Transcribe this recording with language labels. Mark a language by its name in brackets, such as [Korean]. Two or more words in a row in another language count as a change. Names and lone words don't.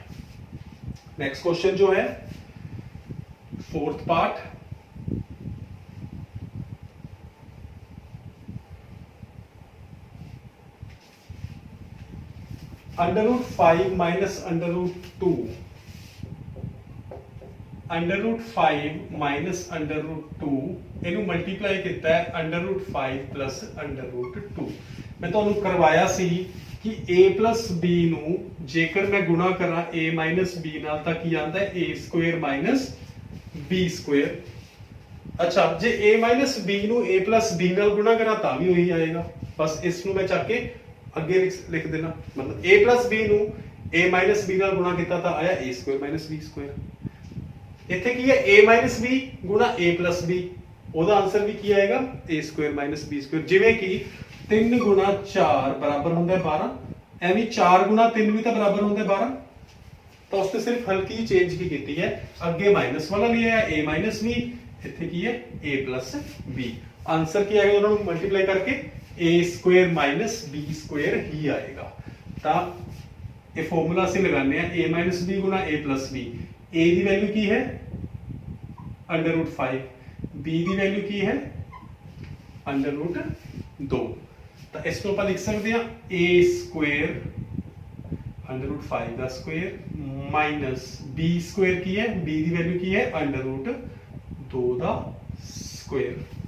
[English] next question [Hindi] जो है [English] 4th part, √5 minus √2, √5 minus √2 [Punjabi] ਇਹਨੂੰ ਮਲਟੀਪਲਾਈ ਕੀਤਾ ਹੈ [English] √5 plus √2। [Punjabi] मैं ਤੁਹਾਨੂੰ ਕਰਵਾਇਆ ਸੀ ਕਿ [English] a plus b [Punjabi] ਨੂੰ ਜੇਕਰ ਮੈਂ ਗੁਣਾ ਕਰਾਂ [English] a minus b [Punjabi] ਨਾਲ ਤਾਂ ਕੀ ਆਉਂਦਾ ਹੈ? [English] a square minus b square। अच्छा, [Punjabi] ਜੇ [English] a minus b [Punjabi] ਨੂੰ [English] a plus b [Punjabi] ਨਾਲ ਗੁਣਾ ਕਰਾਂ ਤਾਂ ਵੀ ਉਹੀ ਆਏਗਾ, ਬਸ ਇਸ ਨੂੰ ਮੈਂ ਚੱਕ ਕੇ ਅੱਗੇ ਲਿਖ ਦੇਣਾ, ਮਤਲਬ [English] a plus b [Punjabi] ਨੂੰ [English] a minus b [Punjabi] ਨਾਲ ਗੁਣਾ ਕੀਤਾ ਤਾਂ ਆਇਆ [English] a square minus b square। [Punjabi] ਇੱਥੇ ਕੀ ਹੈ? [English] a minus b [Punjabi] ਗੁਣਾ [English] a plus b, [Punjabi] ਉਹਦਾ ਆਨਸਰ ਵੀ ਕੀ ਆਏਗਾ? [English] a square minus b square। [Punjabi] ਜਿਵੇਂ ਕਿ 3 ਗੁਣਾ 4 ਬਰਾਬਰ ਹੁੰਦਾ ਹੈ 12, ਐਵੇਂ 4 ਗੁਣਾ 3 ਵੀ ਤਾਂ ਬਰਾਬਰ ਹੁੰਦਾ ਹੈ 12। ਤਾਂ ਉਸ ਤੇ ਸਿਰਫ ਹਲਕੀ ਜਿਹੀ ਚੇਂਜ ਕੀ ਕੀਤੀ ਹੈ, ਅੱਗੇ ਮਾਈਨਸ ਵਾਲਾ ਲਿਆ ਹੈ [English] a minus b, [Punjabi] ਇੱਥੇ ਕੀ ਹੈ [English] a plus b। [Punjabi] ਆਨਸਰ ਕੀ ਆਏਗਾ? ਉਹਨਾਂ ਨੂੰ ਮਲਟੀਪਲਾਈ ਕਰਕੇ [English] a square minus b square [Punjabi] ਹੀ ਆਏਗਾ। ਤਾਂ ਇਹ ਫਾਰਮੂਲਾ ਅਸੀਂ ਲਗਾਉਂਦੇ ਆ [English] a minus b [Punjabi] ਗੁਣਾ [English] a plus b। [Punjabi] a ਦੀ ਵੈਲਿਊ ਕੀ ਹੈ? √5, b ਦੀ ਵੈਲਿਊ ਕੀ ਹੈ? √2। ਤਾਂ ਇਸ ਨੂੰ ਆਪਾਂ ਲਿਖ ਸਕਦੇ ਹਾਂ [English] a square √5 [Punjabi] ਦਾ [English] square minus b square [Punjabi] ਕੀ ਹੈ? b ਦੀ ਵੈਲਿਊ ਕੀ ਹੈ? √2। 2 ਦਾ ਸਕੁਅਰ।